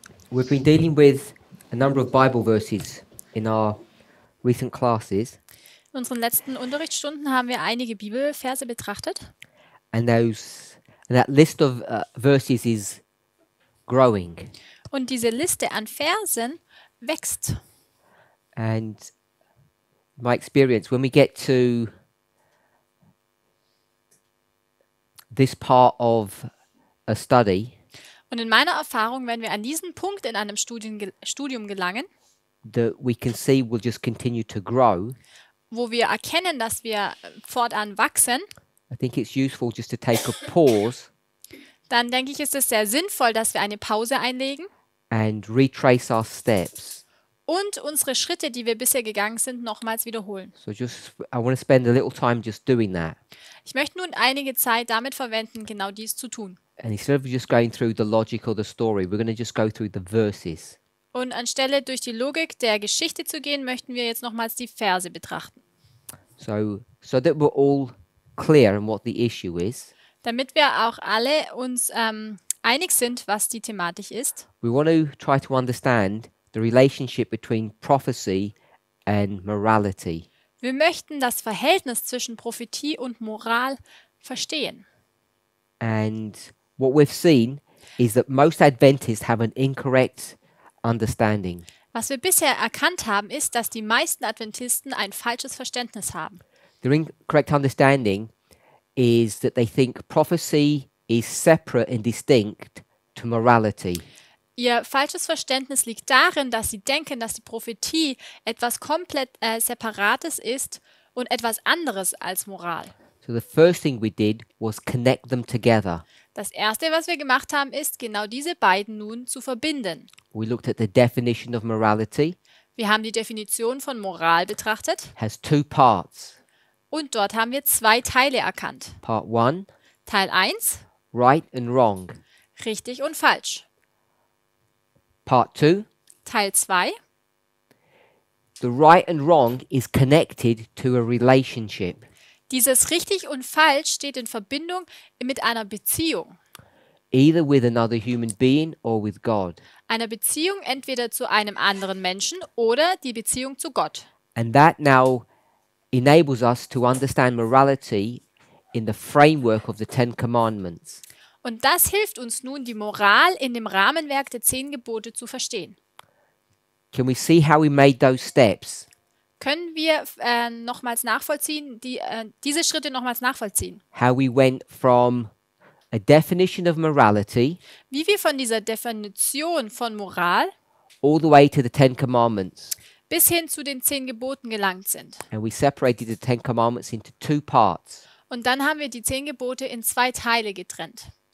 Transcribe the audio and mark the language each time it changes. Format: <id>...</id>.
<en>We've been dealing with a number of Bible verses in our recent classes,</en> <de>In unseren letzten Unterrichtsstunden haben wir einige Bibelverse betrachtet</de> <en>and that list of verses is growing.</en> <de>und diese Liste an Versen wächst.</de> <en>And my experience, when we get to this part of a study,</en> <de>Und in meiner Erfahrung, wenn wir an diesen Punkt in einem Studium gelangen,</de> <en>that we can see will just continue to grow,</en> <de>wo wir erkennen, dass wir fortan wachsen,</de> <en>I think it's useful just to take a pause</en> <de>dann denke ich, ist es sehr sinnvoll, dass wir eine Pause einlegen</de> <en>and retrace our steps.</en> <de>und unsere Schritte, die wir bisher gegangen sind, nochmals wiederholen.</de> <en>So I want to spend a little time just doing that.</en> <de>Ich möchte nun einige Zeit damit verwenden, genau dies zu tun.</de> <en>And instead of just going through the logic or the story, we're going to just go through the verses.</en> <de>Und anstelle durch die Logik der Geschichte zu gehen, möchten wir jetzt nochmals die Verse betrachten.</de> <en>So that we're all clear on what the issue is,</en> <de>Damit wir auch alle uns einig sind, was die Thematik ist,</de> <en>we want to try to understand the relationship between prophecy and morality.</en> <de>wir möchten das Verhältnis zwischen Prophetie und Moral verstehen.</de> <en>And what we've seen is that most Adventists have an incorrect understanding.</en> <de>Was wir bisher erkannt haben, ist, dass die meisten Adventisten ein falsches Verständnis haben.</de> <en>Their incorrect understanding is that they think prophecy is separate and distinct to morality.</en> <de>Ihr falsches Verständnis liegt darin, dass sie denken, dass die Prophetie etwas komplett Separates ist und etwas anderes als Moral.</de> <en>So the first thing we did was connect them together.</en> <de>Das Erste, was wir gemacht haben, ist, genau diese beiden nun zu verbinden.</de> <en>We looked at the definition of morality.</en> <de>Wir haben die Definition von Moral betrachtet</de> <en>Has two parts.</en> <de>und dort haben wir zwei Teile erkannt.</de> <en>Part 1,</en> <de>Teil 1,</de> <en>right and wrong.</en> <de>richtig und falsch.</de> <en>Part 2,</en> <de>Teil 2,</de> <en>the right and wrong is connected to a relationship.</en> <de>dieses richtig und falsch steht in Verbindung mit einer Beziehung.</de> <en>Either with another human being or with God.</en> <de>Einer Beziehung entweder zu einem anderen Menschen oder die Beziehung zu Gott.</de> <en>And that now enables us to understand morality in the framework of the Ten Commandments.</en> <de>Und das hilft uns nun, die Moral in dem Rahmenwerk der 10 Gebote zu verstehen.</de> <en>Can we see how we made those steps?</en> <de>Können wir nochmals nachvollziehen, diese Schritte nochmals nachvollziehen?</de> <en>How we went from a definition of morality</en> <de>Wie wir von dieser Definition von Moral</de> <en>all the way to the Ten Commandments.</en> <de>bis hin zu den 10 Geboten gelangt sind.</de> <en>And we separated the Ten Commandments into two parts.</en> <de>Und dann haben wir die 10 Gebote in 2 Teile getrennt.</de>